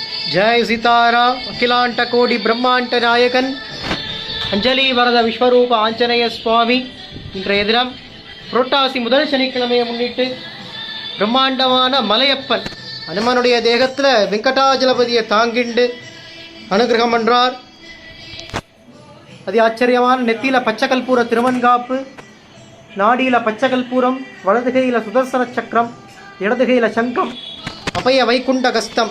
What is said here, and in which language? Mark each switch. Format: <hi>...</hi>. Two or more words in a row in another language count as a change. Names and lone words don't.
<sa>जय सीतारा अखिलांट कोटि ब्रह्मांड नायकन अंजलि वरद विश्वरूप आंजनेय स्वामी</sa> <ta>இன்றைய தினம் புரட்டாசி முதல் சனிக்கிழமையை முன்னிட்டு பிரம்மாண்டமான மலையப்பன் அனுமனுடைய தேகத்தில் வெங்கடாஜலபதியை தாங்கிண்டு அனுகிரகம் பண்றார். அதி ஆச்சரியமான நெத்தியில பச்சைக்கல்பூர திருவன்காப்பு, நாடியில பச்சைக்கல்பூரம், வலதுகையில சுதர்சன சக்கரம், இடதுகையில சங்கம், அபய வைகுண்ட கஸ்தம்.</ta>